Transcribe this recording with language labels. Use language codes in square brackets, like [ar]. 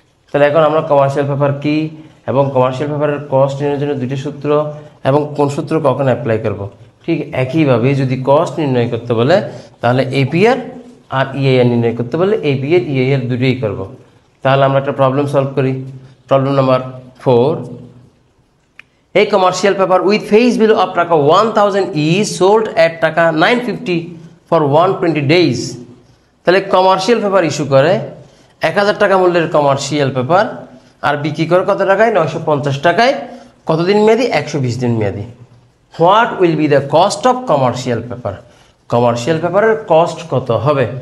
[bn] তাহলে এখন আমরা কমার্শিয়াল পেপার কি এবং কমার্শিয়াল পেপারের কস্ট নির্ণয়ের জন্য দুইটি সূত্র এবং কোন সূত্র কখন অ্যাপ্লাই করব, ঠিক একইভাবে যদি কস্ট নির্ণয় করতে বলে তাহলে এপিআর আর ইআইআর নির্ণয় করতে বলে এপিআর ইআইআর দুটোই করব। তাহলে আমরা একটা প্রবলেম সলভ করি। [en] Problem number 4, a commercial paper with face value of taka 1000 is sold at taka 950 for 120 days। [bn] তাহলে কমার্শিয়াল পেপার ইস্যু করে 1000 টাকা মূল্যের কমার্শিয়াল পেপার, আর বিক্রি করে কত টাকায় 950 টাকায়, কতদিন মেয়াদি 120 দিন মেয়াদি। [en] what will be the cost of commercial paper, [bn] commercial পেপারের কস্ট কত হবে।